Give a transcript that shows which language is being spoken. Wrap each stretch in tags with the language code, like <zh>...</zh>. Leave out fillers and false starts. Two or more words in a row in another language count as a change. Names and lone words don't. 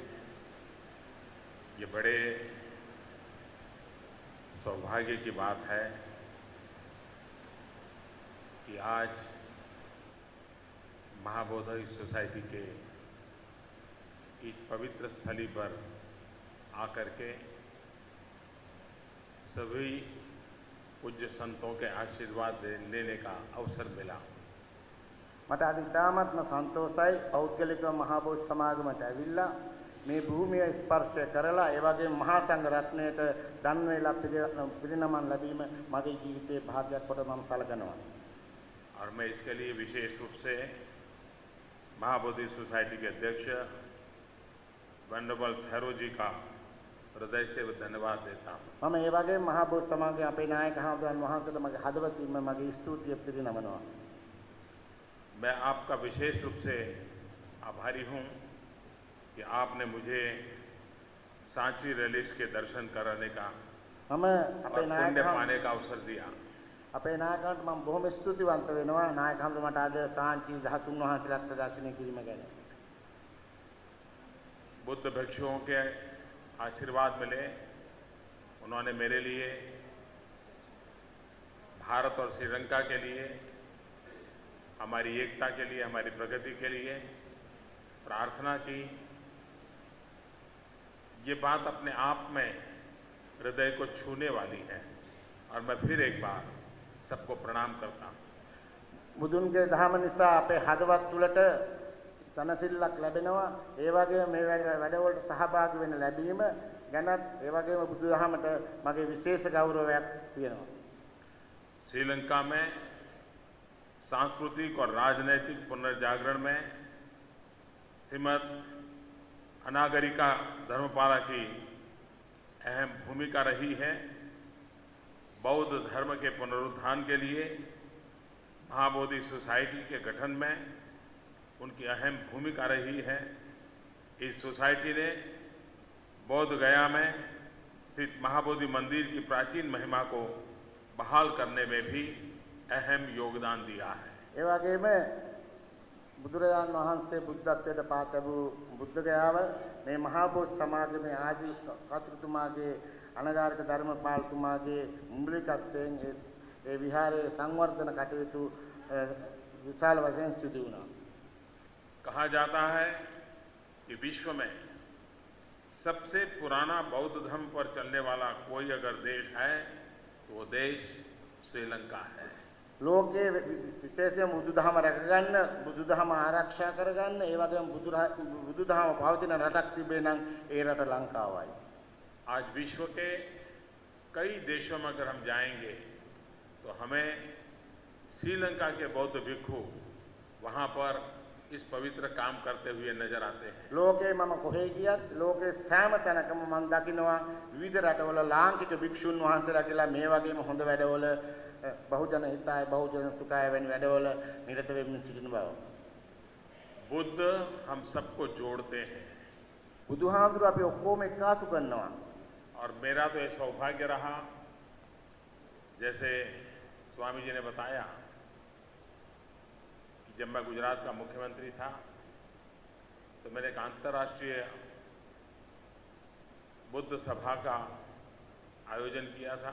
<hi>ये बड़े सौभाग्य की बात है कि आज महाबोधि सोसाइटी के इस पवित्र स्थली पर आकर के सभी पूज्य संतों के आशीर्वाद लेने का अवसर मिला।</hi> <si>මට අද ඉතාමත්ම සන්තෝෂයි පෞද්ගලිකව මහා බෝධි සමාගමට ඇවිල්ලා මේ භූමිය ස්පර්ශ කරලා ඒ වගේම මහා සංඝ රත්නයට දන් වේලා පිරිනමන් ලැබීම මගේ ජීවිතයේ භාග්‍යයක් කොට මම සලකනවා.</si> <hi>और मैं इसके लिए विशेष रूप से महाबोधि सोसाइटी के अध्यक्ष वंडरबल थैरो जी का हृदय से धन्यवाद देता हूँ।</hi> <si>මම ඒ වගේම මහා බෝධි සමාගමේ අපේ නායක හඳුන් වහන්සේට මගේ හදවතින්ම මගේ ස්තුතිය පිරිනමනවා.</si> <hi>मैं आपका विशेष रूप से आभारी हूँ कि आपने मुझे सांची रिलीज के दर्शन कराने का</hi> <si>මම අපේ</si> <hi>और पुण्य</hi> <si>නායක</si> <hi>पाने का अवसर दिया।</hi> <si>අපේ නායකයන්ට මම බොහොම ස්තුතිවන්ත වෙනවා නායක හඳුන් මට අද සාංචි ධාතුන් වහන්සේලාට ප්‍රදර්ශනය කිරීම ගැන.</si> <hi>बुद्ध भिक्षुओं के आशीर्वाद मिले, उन्होंने मेरे लिए, भारत और श्रीलंका के लिए, हमारी एकता के लिए, हमारी प्रगति के लिए प्रार्थना की। ये बात अपने आप में हृदय को छूने वाली है और मैं फिर एक बार सबको प्रणाम करता हूँ।</hi> <si>බුදුන්ගේ දහම නිසා අපේ හදවත් තුළට සනසිල්ලක් ලැබෙනවා. ඒ වගේම මේ වැඩවලට සහභාගී වෙන්න ලැබීම ගැනත් ඒ වගේම බුදුදහමට මගේ විශේෂ ගෞරවයක් තියෙනවා.</si> <hi>श्रीलंका में सांस्कृतिक और राजनैतिक पुनर्जागरण में श्रीमद अनागरिका धर्मपाला की अहम भूमिका रही है। बौद्ध धर्म के पुनरुत्थान के लिए महाबोधि सोसाइटी के गठन में उनकी अहम भूमिका रही है। इस सोसाइटी ने बौद्ध गया में स्थित महाबोधि मंदिर की प्राचीन महिमा को बहाल करने में भी अहम योगदान दिया है।</hi> <si>ඒ වගේම බුදුරජාණන් වහන්සේ බුද්ධත්වයට පා ලැබූ බුද්ධ ගයාව මේ මහා බෝධි සමාගමේ ආදී කතුතුමාගේ අනගාരിക ධර්මපාලතුමාගේ මුලිකත්වයෙන් ඒ විහාරයේ සංවර්ධන කටයුතු විශාල වශයෙන් සිදු වුණා.</si> <hi>कहा जाता है कि विश्व में सबसे पुराना बौद्ध धर्म पर चलने वाला कोई अगर देश है तो वो देश श्रीलंका है।</hi> <si>ලෝකයේ විශේෂයෙන් බුදුදහම රැකගන්න බුදුදහම ආරක්ෂා කරගන්න ඒ වගේම බුදුදහම පවතින රටක් තිබේ නම් ඒ රට ලංකාවයි.</si> <hi>आज विश्व के कई देशों में अगर हम जाएंगे तो हमें श्रीलंका के बौद्ध भिक्षु वहाँ पर इस पवित्र काम करते हुए नजर आते हैं।</hi> <si>ලෝකේ මම කොහේ ගියත් ලෝකේ සෑම තැනකම මම දකිනවා විවිධ රටවල ලාංකික භික්ෂුන් වහන්සේලා කියලා මේ වගේම හොඳ වැඩවල</si> <sa>बहुजन हिताय बहुजन सुखाय</sa> <si>වැනි වැඩවල නිරත වෙමින් සිටින බව.</si> <hi>बुद्ध हम सबको जोड़ते हैं</hi> <si>බුදුහාමුදුරුවෝ අපි ඔක්කොම එක්කාසු කරනවා.</si> <hi>और मेरा तो ये सौभाग्य रहा, जैसे स्वामी जी ने बताया कि जब मैं गुजरात का मुख्यमंत्री था तो मैंने एक अंतर्राष्ट्रीय बुद्ध सभा का आयोजन किया था।</hi>